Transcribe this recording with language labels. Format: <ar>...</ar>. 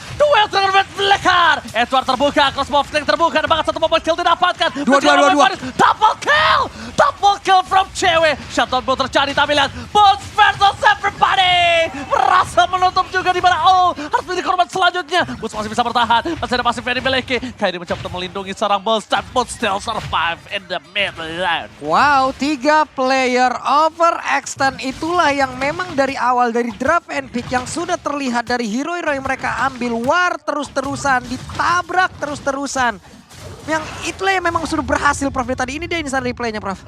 <id>Duel dengan Red Flicker! Edward terbuka, crossbow flank terbuka, dan bahkan satu mobil kill didapatkan. Dua.</id> <en>Double kill! Double kill from cewek. Shutdown</en> <id>belum terjadi, tapi lihat.</id> <en>Bulls versus everybody!</en> <id>Berhasil menutup juga di mana harus menjadi korban selanjutnya. selanjutnya. Boots masih bisa bertahan. Masih ada pasif yang dimiliki. Kairi mencoba untuk melindungi seorang Boots. Dan</id> <en>Boots still survive in the mid lane.</en> <id>Wow, 3 player overextend itulah yang memang dari awal dari draft and pick yang sudah terlihat dari hero-hero yang mereka ambil. War terus-terusan, ditabrak terus-terusan. Yang itulah yang memang sudah berhasil, Prof. Tadi ini dia instant replaynya, Prof.</id>